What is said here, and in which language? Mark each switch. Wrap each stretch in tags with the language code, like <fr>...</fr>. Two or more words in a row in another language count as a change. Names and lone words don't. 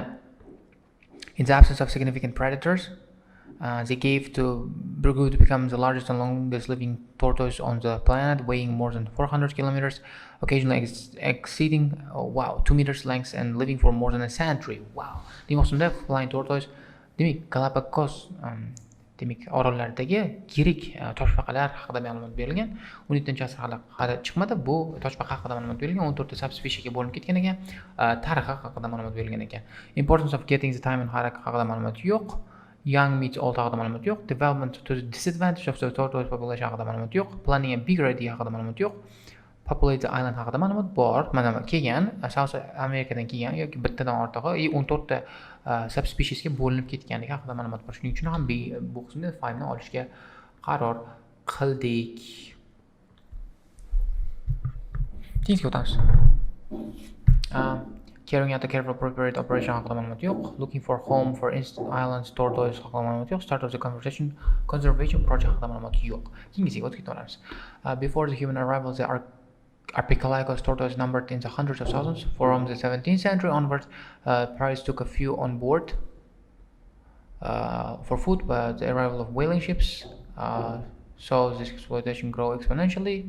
<en>In the absence of significant predators, they grew to become the largest and longest living tortoise on the planet, weighing more than 400 kilometers, occasionally exceeding 2 meters length and living for more than a century. Wow! The flying tortoise.</en> <uz>Demak, Galapagos demak orollaridagi yirik toshbaqalar haqida ma'lumot berilgan. 17-asr hali chiqmadi. Bu toshbaqa haqida ma'lumot berilgan. 14 ta subspeciesga bo'linib ketgan ekan. Tarixi haqida ma'lumot berilgan ekan.</uz> <en>Importance of getting the time and</en> <uz>haqida ma'lumot yo'q.</uz> <en>Young meets old</en> <uz>haqida ma'lumot yo'q.</uz> <en>Development to the disadvantage of the tortoise population</en> <uz>haqida ma'lumot yo'q.</uz> <en>Planning a bigger idea</en> <uz>haqida ma'lumot yo'q.</uz> <en>Populate the island</en> <uz>haqida ma'lumot bor. Mana kelgan, South Amerikadan kelgan yoki bittadan ortig'i 14 ta subspeciesga bo'linib ketganligi haqida ma'lumot bor. Shuning uchun ham bu qismda 5 ni olishga qaror qildik. Keyingiga o'tamiz.</uz> <en>Carrying out a careful prepared operation</en> <uz>haqida ma'lumot yo'q.</uz> <en>Looking for home for instant islands tortoise</en> <uz>haqida ma'lumot yo'q.</uz> <en>Start of the conservation project</en> <uz>haqida ma'lumot yo'q. Keyingiga o'tib ketamiz.</uz> <en>Before the human arrival, the Archipelagos tortoise numbered in the hundreds of thousands. From the 17th century onwards, pirates took a few on board for food, but the arrival of whaling ships saw this exploitation grow exponentially.</en>